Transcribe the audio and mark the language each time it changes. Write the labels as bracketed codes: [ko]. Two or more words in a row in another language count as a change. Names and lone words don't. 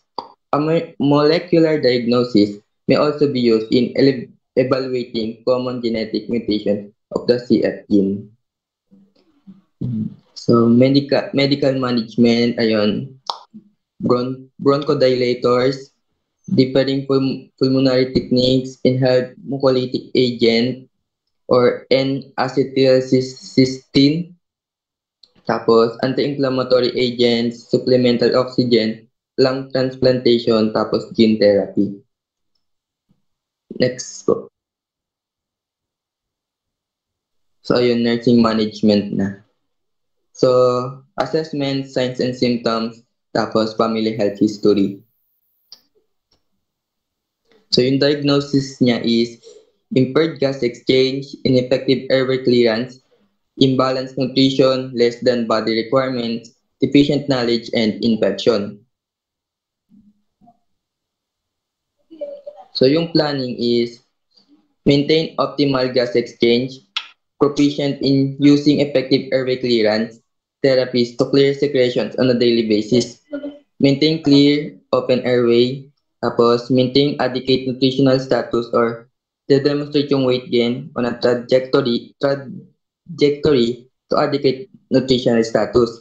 [en] A molecular diagnosis may also be used in evaluating common genetic mutations of the CF gene. So, medical management, ayun, bronchodilators, differing pulmonary techniques, inhaled mucolytic agent, or N-acetylcysteine, tapos anti-inflammatory agents, supplemental oxygen, lung transplantation, tapos gene therapy. Next po. So, ayun, nursing management na. So, assessment, signs and symptoms, tapos family health history. So, yung diagnosis niya is impaired gas exchange, ineffective airway clearance, imbalanced nutrition, less than body requirements, deficient knowledge, and infection. So, yung planning is maintain optimal gas exchange, proficient in using effective airway clearance therapies to clear secretions on a daily basis, maintain clear open airway, tapos maintain adequate nutritional status or demonstrate yung weight gain on a trajectory to adequate nutritional status.